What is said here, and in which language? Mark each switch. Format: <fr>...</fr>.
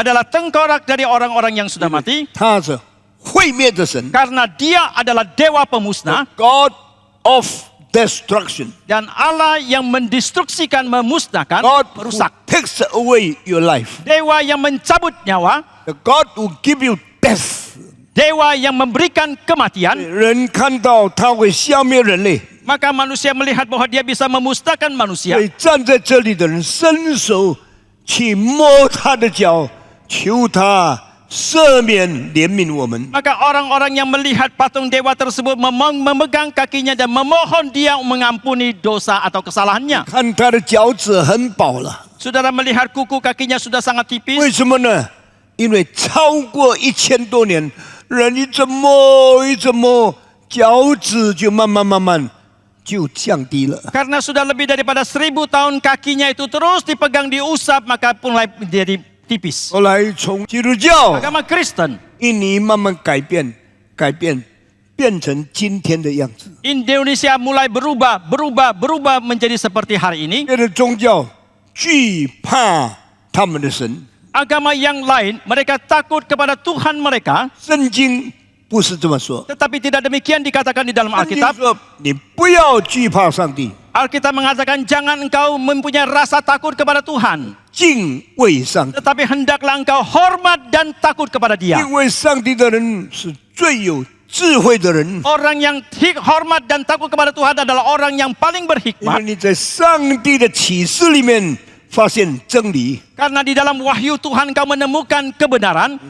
<id>adalah tengkorak dari orang-orang yang sudah mati.</id> <zh>他是毁灭的神</zh> <id>Karena dia adalah dewa pemusnah</id> <en>，God of destruction，</en> <id>dan Allah yang mendestruksikan, memusnahkan,</id> <en>God who</en> <id>merusak.</id> <en>takes away your life，</en> <id>Dewa yang mencabut nyawa,</id> <en>the God who give you death。</en> <id>dewa yang memberikan kematian.</id> <zh>人看到他会消灭人类，</zh> <id>Maka manusia melihat bahwa dia bisa memusnahkan</id> <zh>所</zh> <id>manusia.</id> <zh>以站在这里的人伸手去摸他的脚，求他赦免怜悯我们。</zh> <id>Maka orang-orang yang melihat patung dewa tersebut memegang kakinya dan memohon dia mengampuni dosa atau kesalahannya.</id> <zh>看他的脚趾很薄了，</zh> <id>Saudara melihat kuku kakinya sudah sangat</id> <zh>为</zh> <id>tipis.</id> <zh>什么呢？因为超过1000多年，人一直摸一直摸，脚趾就慢慢就降低了。</zh> <id>Karena sudah lebih daripada 1000 tahun kakinya itu terus dipegang, diusap, maka mulai menjadi tipis.</id> <zh>后来从基督教</zh> <id>Agama Kristen</id> <zh>印尼慢慢改变，变成今天的样子。</zh> <id>Indonesia mulai berubah menjadi seperti hari ini.</id> <zh>别的宗教惧怕他们的神，</zh> <id>Agama yang lain mereka takut kepada Tuhan mereka,</id> <zh>圣经不是这么说。</zh> <id>tetapi tidak demikian dikatakan di dalam</id> <zh>圣经</zh> <id>Alkitab.</id> <zh>说你不要惧怕上帝，</zh> <id>Alkitab mengatakan jangan engkau mempunyai rasa takut kepada Tuhan,</id> <zh>敬畏上帝，</zh> <id>tetapi hendaklah engkau hormat dan takut kepada Dia.</id> <zh>敬畏上帝的人是最有智慧的人。</zh> <id>Orang yang hormat dan takut kepada Tuhan adalah orang yang paling</id> <zh>因为</zh> <id>berhikmat.</id> <zh>你在上帝的启示里面发现真理，</zh> <id>Karena di dalam wahyu Tuhan engkau menemukan kebenaran.</id>